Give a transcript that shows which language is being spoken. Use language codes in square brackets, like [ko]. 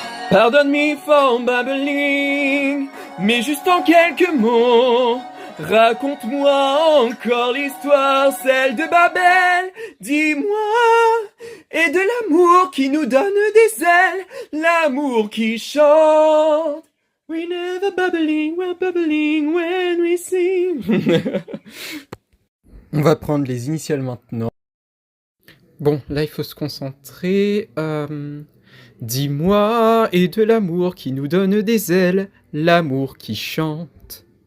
[en] Pardonne me for babbling, [fr] mais juste en quelques mots, raconte-moi encore l'histoire, celle de Babel. Dis-moi, et de l'amour qui nous donne des ailes, l'amour qui chante. [en] We never babbling, we're babbling when we sing. [fr] On va prendre les initiales maintenant. Bon, là il faut se concentrer. Dis-moi, et de l'amour qui nous donne des ailes, l'amour qui chante.